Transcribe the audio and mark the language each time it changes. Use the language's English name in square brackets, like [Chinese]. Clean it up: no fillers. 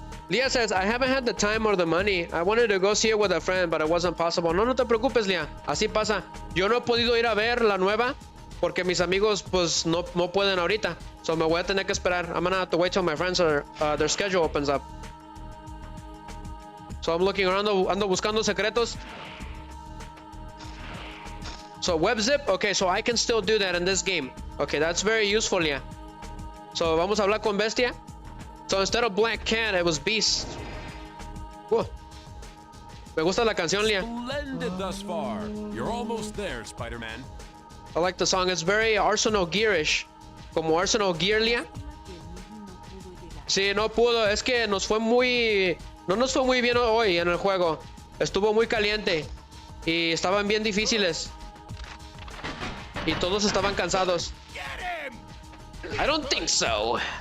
[English] Leah says, I haven't had the time or the money. I wanted to go see it with a friend, but it wasn't possible. [Spanish] No te preocupes, Leah. Así pasa. Yo no he podido ir a ver la nueva porque mis amigos pues no pueden ahorita. So me voy a tener que esperar. [English] I'm gonna have to wait till my friends their schedule opens up. So I'm looking around, [Spanish] ando buscando secretos. [English] So web zip, okay, so I can still do that in this game. Okay, that's very useful, Leah. [Spanish] So vamos a hablar con Bestia. [English] So instead of Black Cat, it was Beast. Whoa. [Spanish] Me gusta la canción, Leah. [English] Splendid thus far. You're almost there, Spider-Man. I like the song. It's very Arsenal Gear-ish. [Spanish] Como Arsenal Gear, Leah. Sí, no pudo. Es que no nos fue muy bien hoy en el juego. Estuvo muy caliente. Y estaban bien difíciles. Y todos estaban cansados. [English] I don't think so.